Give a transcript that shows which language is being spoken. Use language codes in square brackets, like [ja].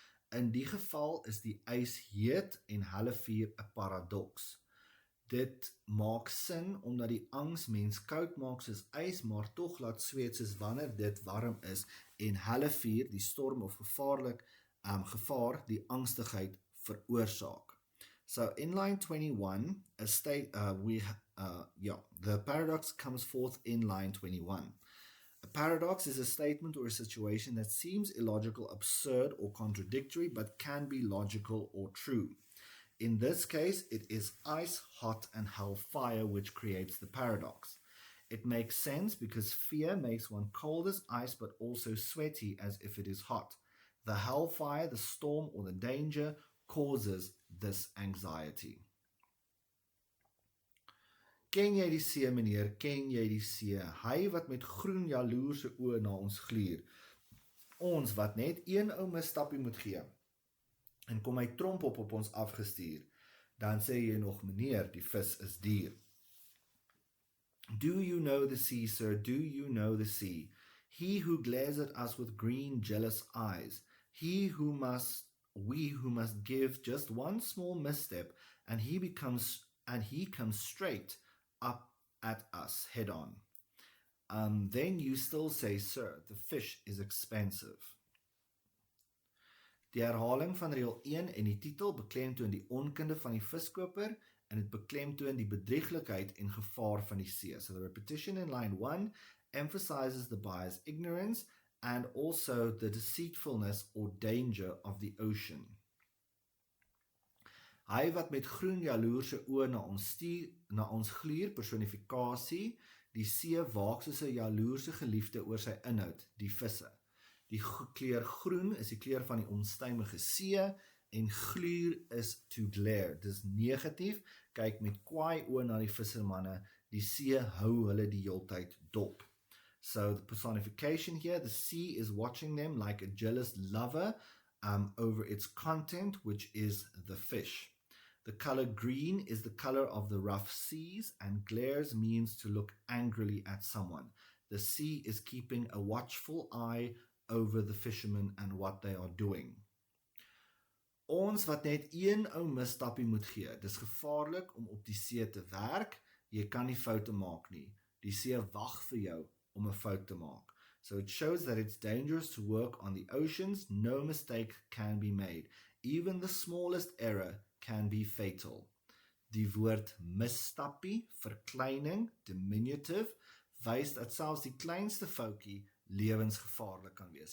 [af] In die geval is die ys heet en hulle vuur 'n paradoks. Dit maak sin omdat die angs mens koud maak soos ys, maar tog laat sweet soos wanneer dit warm is en hulle vuur, die storm of gevaar, die angstigheid veroorsaak. [en] So in line 21, the paradox comes forth in line 21. A paradox is a statement or a situation that seems illogical, absurd, or contradictory, but can be logical or true. In this case, it is ice, hot, and hellfire which creates the paradox. It makes sense because fear makes one cold as ice, but also sweaty as if it is hot. The hellfire, the storm, or the danger causes this anxiety. [af] Ken jy die see, meneer? Ken jy die see? Hy wat met groen jaloerse oë na ons gluur. Ons wat net een ou misstappie moet gee. En kom hy tromp op ons afgestuur. Dan sê jy nog, meneer, die vis is duur. [en] Do you know the sea, sir? Do you know the sea? He who glares at us with green, jealous eyes. We who must give just one small misstep, and he comes straight up at us head on. Then you still say, sir, the fish is expensive. [af] Die herhaling van reël 1 en die titel beklemtoon die onkunde van die viskoper en dit beklemtoon die bedrieglikheid en gevaar van die see. [en] So the repetition in line 1 emphasizes the buyer's ignorance and also the deceitfulness or danger of the ocean. [af] Hy wat met groen jaloerse oë na ons gluur, personifikasie, die see waak soos 'n jaloerse geliefde oor sy inhoud, die visse. Die kleur groen is die kleur van die onstuimige see en gluur is [en] to glare. [af] Dis negatief, kyk met kwaai oë na die vissermanne, die see hou hulle die heeltyd dop. [en] So the personification here, the sea is watching them like a jealous lover over its content, which is the fish. The color green is the color of the rough seas, and glares means to look angrily at someone. The sea is keeping a watchful eye over the fishermen and what they are doing. [af] Ons wat net een ou misstappie moet gee. Dis gevaarlik om op die see te werk. Jy kan nie foute maak nie. Die see wag vir jou om 'n fout te maak. [en] So it shows that it's dangerous to work on the oceans. No mistake can be made. Even the smallest error can be fatal. [af] Die woord misstappie, verkleining, diminutive, wys dat selfs die kleinste foutjie lewensgevaarlik kan wees.